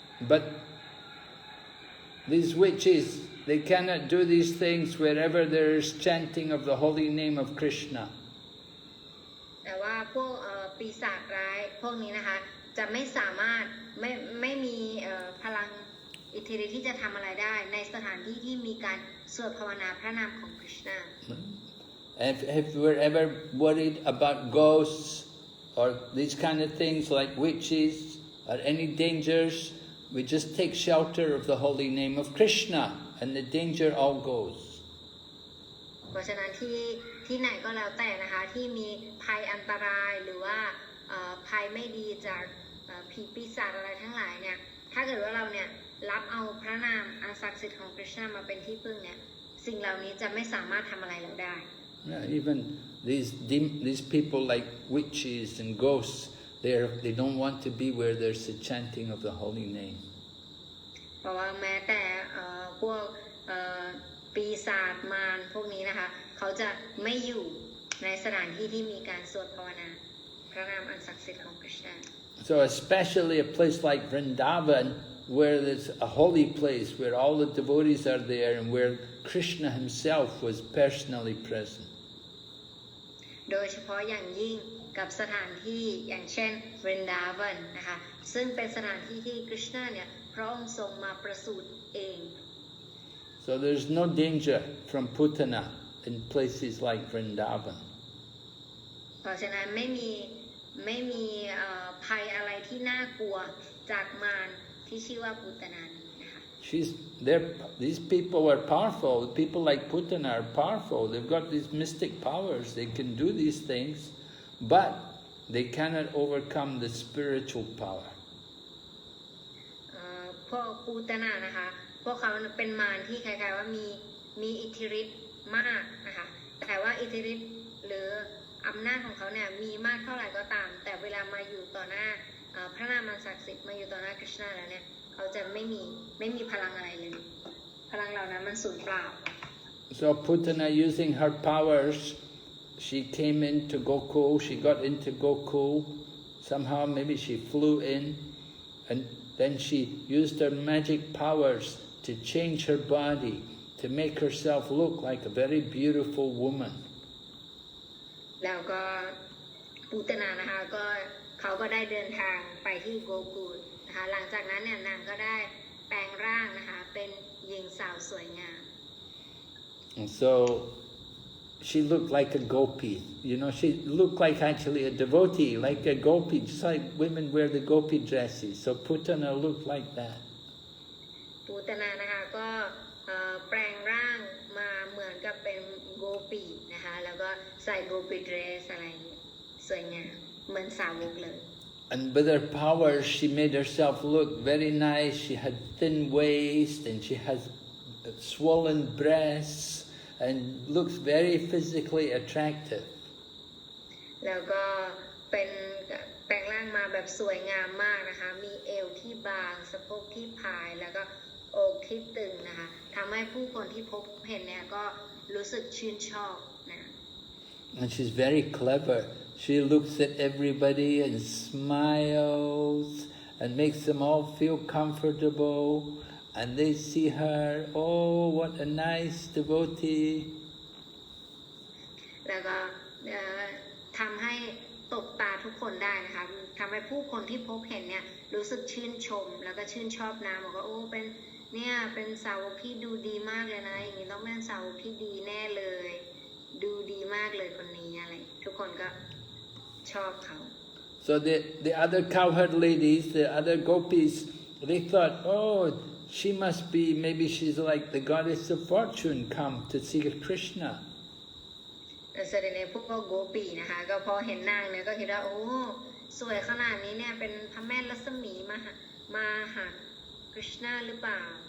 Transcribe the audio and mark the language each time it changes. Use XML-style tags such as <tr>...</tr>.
<en>But these witches, they cannot do these things wherever there is chanting of the holy name of Krishna.</en> <th>แต่ว่าพวกปีศาจร้ายพวกนี้นะคะจะไม่สามารถไม่มีพลังอิทธิฤทธิ์ที่จะทำอะไรได้ในสถานที่ที่มีการสวดภาวนาพระนามของคริชนา</th> <en>If we're ever worried about ghosts or these kind of things like witches or any dangers, we just take shelter of the holy name of Krishna and the danger all goes.</en> <th>เพราะฉะนั้นที่ไหนก็แล้วแต่นะคะที่มีภัยอันตรายหรือว่าภัยไม่ดีจากผีปีศาจอะไรทั้งหลายเนี่ยถ้าเกิดว่าเราเนี่ยรับเอาพระนามอันศักดิ์สิทธิ์ของคริชนามาเป็นที่พึ่งเนี่ยสิ่งเหล่านี้จะไม่สามารถทำอะไรเราได้</th> <en>Even these people like witches and ghosts, they don't want to be where there's the chanting of the holy name.</en> <th>เพราะว่าแม้แต่พวกปีศาจมารพวกนี้นะคะเขาจะไม่อยู่ในสถานที่ที่มีการสวดภาวนาพระนามอันศักดิ์สิทธิ์ของคริชนา</th> <en>So especially a place like Vrindavan, where there's a holy place, where all the devotees are there and where Krishna himself was personally present.</en> <th>โดยเฉพาะอย่างยิ่งกับสถานที่อย่างเช่นวรินดาวันนะคะซึ่งเป็นสถานที่ที่คริชนาเนี่ยพระองค์ทรงมาประสูติเอง</th> <en>So there's no danger from Putana in places like Vrindavan.</en> <th>เพราะฉะนั้นไม่มีภัยอะไรที่น่ากลัวจากมารที่ชื่อว่าพุตนานี้นะคะ</th> <en>These people are powerful. People like Putana are powerful. They've got these mystic powers. They can do these things, but they cannot overcome the spiritual power.</en> <th>พวกพุตนานะคะพวกเขาเป็นมารที่คล้ายๆว่ามีอิทธิฤทธิ์มากนะคะแต่ว่าอิทธิฤทธิ์หรือ อำนาจของเขาเนี่ยมีมากเท่าไหร่ก็ตามแต่เวลามาอยู่ต่อหน้าพระนามศักดิ์สิทธิ์มาอยู่ต่อหน้าคริชนาแล้วเนี่ยเขาจะไม่มีพลังอะไรเลยพลังเหล่านั้นมันสูญเปล่า</th> <en>So Putana, using her powers, she came into Gokul, she got into Gokul, somehow maybe she flew in, and then she used her magic powers to change her body, to make herself look like a very beautiful woman.</en> <th>แล้วก็ปูตนานะคะก็เขาก็ได้เดินทางไปที่โกกุลนะคะหลังจากนั้นเนี่ยนางก็ได้แปลงร่างนะคะเป็นหญิงสาวสวยงาม</th> <en>And so she looked like a gopi, you know, she looked like actually a devotee, like a gopi, just like women wear the gopi dresses. So Putana looked like that.</en> <th>ปูตนานะคะก็แปลงร่างมาเหมือนกับเป็นโกปีนะคะแล้วก็ใส่โกปีเดรสอะไรสวยงามเหมือนสาวกเลย</th> <en>And with her powers, she made herself look very nice. She had thin waist and she has swollen breasts and looks very physically attractive.</en> <th>แล้วก็เป็นแปลงร่างมาแบบสวยงามมากนะคะมีเอวที่บางสะโพกที่พายแล้วก็อกที่ตึงนะคะทำให้ผู้คนที่พบเห็นเนี่ยก็รู้สึกชื่นชอบนะ</th> <en>And she's very clever. She looks at everybody and smiles and makes them all feel comfortable. And they see her, oh, what a nice devotee.</en> <th>แล้วก็ทำให้ตบตาทุกคนได้นะคะทำให้ผู้คนที่พบเห็นเนี่ยรู้สึกชื่นชมแล้วก็ชื่นชอบนางบอกว่าโอ้เป็นสาวกที่ดูดีมากเลยนะอย่างนี้ต้องเป็นสาวกที่ดีแน่เลยดูดีมากเลยคนนี้อะไรทุกคนก็ชอบเขา</th> <en>So the other cowherd ladies, the other gopis, they thought, oh, she must be, maybe she's like the goddess of fortune come to see Krishna.</en> <th>แสดงในพวกโกปีนะคะก็พอเห็นนางเนี่ยก็คิดว่าโอ้สวยขนาดนี้เนี่ยเป็นพระแม่ลักษมีมาหาคริชนาหรือเปล่า</th>